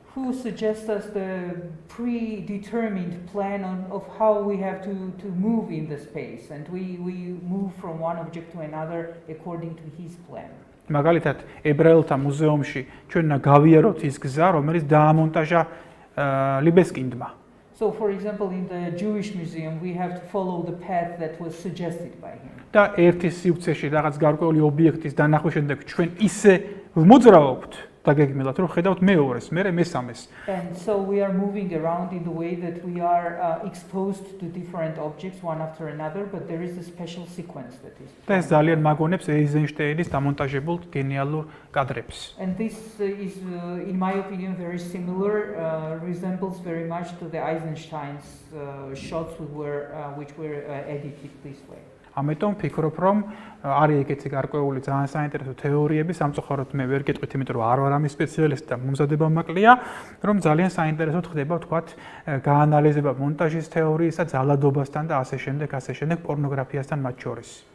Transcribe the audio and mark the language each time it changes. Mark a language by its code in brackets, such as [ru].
[en] Who suggests us the predetermined plan of how we have to move in the space, and we move from one object to another according to his plan. [ka] მაგალითად, ებრაელთა მუზეუმში ჩვენ უნდა გავიაროთ ის გზა, რომელიც დაამონტაჟა ლიბესკინდმა. [en] So, for example, in the Jewish Museum, we have to follow the path that was suggested by him. [ka] და ერთი სივრცეში რაღაც გარკვეული ობიექტის დანახვის შემდეგ ჩვენ ისე მოძრაობთ დაგეგმილად, რომ ხედავთ მეორეს, მერე მესამეს. [en] And so we are moving around in the way that we are exposed to different objects one after another, but there is a special sequence that is. [ka] და ეს ძალიან მაგონებს ეიზენშტეინის დამონტაჟებულ genialur კადრებს. [en] And this is, in my opinion, very similar, resembles very much to the Eisenstein's shots which were edited this way. [ka] ამიტომ ვფიქრობ, რომ არის ეგეთი გარკვეული ძალიან საინტერესო თეორიები, სამწუხაროდ მე ვერ გეტყვით, იმიტომ რომ არ ვარ ამის სპეციალისტი და მომზადება მაკლია, რომ ძალიან საინტერესოდ ხდება, ვთქვათ, გაანალიზება მონტაჟის თეორიისა, ძალადობასთან და ასე შემდეგ პორნოგრაფიასთან მათ შორის.